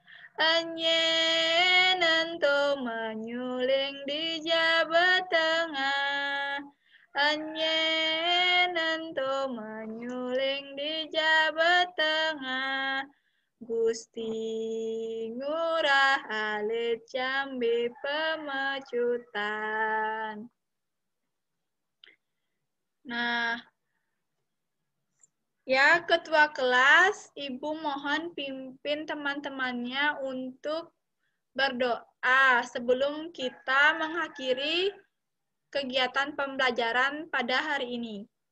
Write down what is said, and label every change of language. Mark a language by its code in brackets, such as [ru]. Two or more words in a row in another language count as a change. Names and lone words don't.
[ban] Enyen ento menyuling di jabat tengah, enyen ento menyuling di jabat tengah, Gusti ngurah alit jambe pemecutan. [id] Nah, ya, Ketua kelas, Ibu mohon pimpin teman-temannya untuk berdoa sebelum kita mengakhiri kegiatan pembelajaran pada hari ini.